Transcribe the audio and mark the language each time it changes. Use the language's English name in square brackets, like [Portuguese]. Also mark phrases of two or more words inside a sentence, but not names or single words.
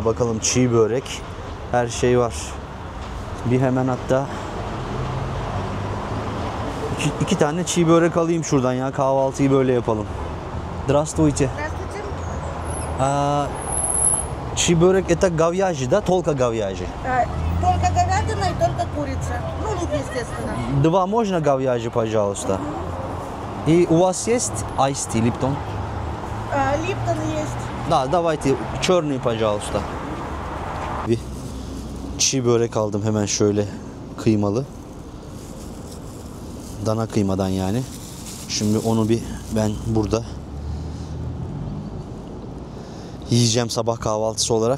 [Turkish] Bakalım çiğ börek. Her şey var. Bir hemen hatta iki tane çiğ börek alayım şuradan ya. Kahvaltıyı böyle yapalım. [Russian] Здравствуйте. [Turkish] Çiğ börek [Russian] это говяжий, да? Только говяжий. Только говядина и только курица. Ну, лук, естественно. Два можно говяжий, пожалуйста. И у вас есть Ice Tea, Lipton? Липтон есть. Да, давайте черный, пожалуйста. [Turkish] Bir çiğ börek aldım hemen şöyle kıymalı. Dana kıymadan yani. Şimdi onu ben burada yiyeceğim sabah kahvaltısı olarak.